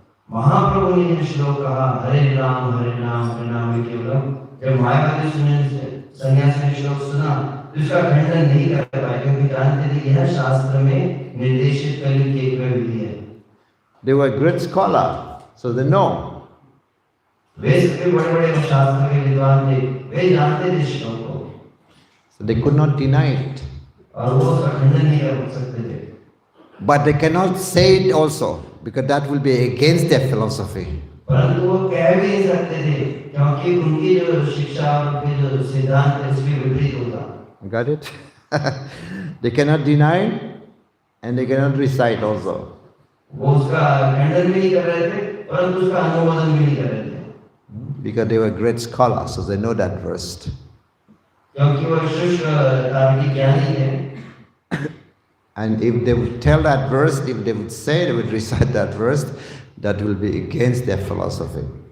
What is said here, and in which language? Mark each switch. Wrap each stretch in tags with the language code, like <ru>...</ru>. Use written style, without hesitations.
<hi>महाप्रभु ने ये श्लोक कहा हरे नाम केवलम, जब मायावादी सन्यासी ने श्लोक सुना तो इसका खंडन नहीं कर पाए, क्योंकि जानते थे यह शास्त्र में निर्देशित कली की एक विधि है.</hi> <en>They were great scholar, so they know.</en> <hi>वे सबके बड़े-बड़े शास्त्र के विद्वान थे, वे जानते थे श्लोक को.</hi> <en>So they could not deny it.</en> <hi>और वो उसका खंडन नहीं कर सकते थे.</hi> <en>But they cannot say it also, because that will be against their philosophy.</en> <hi>परंतु वो कह भी नहीं सकते थे, क्योंकि उनकी जो शिक्षा और उनके जो सिद्धांत है उसके विपरीत होता.</hi> <en>Got it? They cannot deny and they cannot recite also.</en> <hi>वो उसका खंडन भी नहीं कर रहे थे, परंतु उसका अनुमोदन भी नहीं कर रहे थे.</hi> <en>Because they were great scholars, so they know that verse.</en> <hi>क्योंकि वो शुष्क तार्किक ज्ञानी थे.</hi> <en>And if they would tell that verse, if they would say, they would recite that verse, that will be against their philosophy.</en>